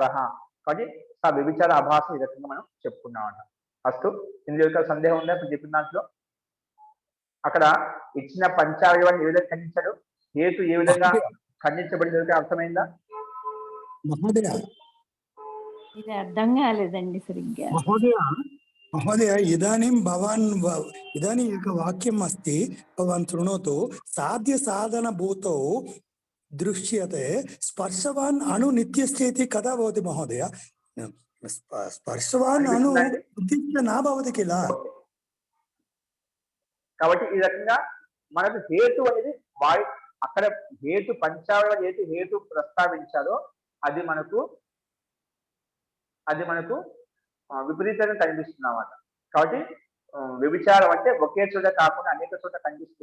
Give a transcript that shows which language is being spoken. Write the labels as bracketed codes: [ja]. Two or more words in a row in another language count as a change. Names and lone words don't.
[te] కాబట్టి స వ్యభిచార అభాసం ఈ రకంగా మనం చెప్పుకున్నామంట. అస్తు, ఇందులో సందేహం ఉందా? ఇప్పుడు చెప్పిన దాంట్లో అక్కడ ఇచ్చిన పంచావయవాన్ని ఏ విధంగా ఖండించాడు, హేతు ఏ విధంగా ఖండించబడింది అర్థమైందా మహోదయ? ఇది అర్థం కాలేదండి సరిగ్గా. [sa] महोदय इदानीं भवान् इदानीं एकं वाक्यम् अस्ति, भवान् शृणोतु। साध्य साधन भूतौ दृश्यते स्पर्शवान् अणु नित्यस्येति कदा भवति महोदय? स्पर्शवान् अणु उद्दिश्य न भवति किल? [te] కాబట్టి ఈ రకంగా మనకు హేతు అనేది అక్కడ హేతు పంచావయవ హేతు ప్రస్తావించాలో అది మనకు విపరీతంగా కనిపిస్తుంది అన్నమాట. కాబట్టి వ్యభిచారం అంటే ఒకే చోట కాకుండా అనేక చోట కనిపిస్తుంది.